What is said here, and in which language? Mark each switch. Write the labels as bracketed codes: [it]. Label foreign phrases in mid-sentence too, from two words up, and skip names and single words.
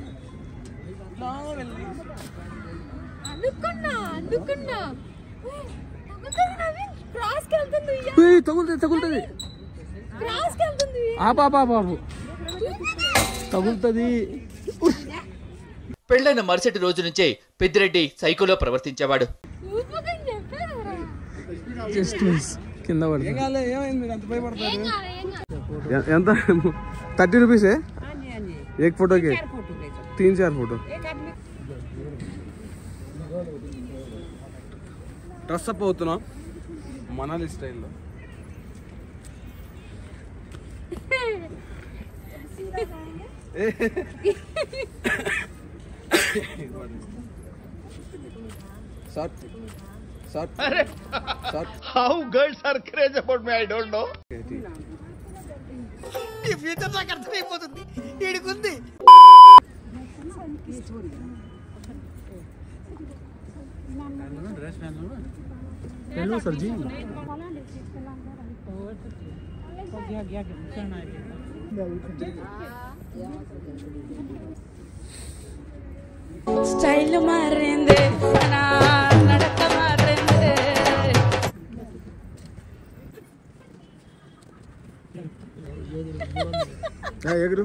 [te] తగులుతుంది బాబు తగులుతుంది. పెళ్లైన మరుసటి రోజు నుంచే పెద్దిరెడ్డి సైకోలో ప్రవర్తించేవాడు. కింద [hi] ఎంత 30 रुपीस है एक फोटो के? 3-4 फोटो. [en] dress up [te] అవుతున్నాం మనాలి స్టైల్లో. [en] How girls are crazy about me, I don't know. [te] ఈ ఫ్యూచర్ నాకు అర్థమైపోతుంది. ఈడుకుంది. [en] hello sir जी. [te] స్టైల్ మారిందే నా నడక మారిందే. ఎగురు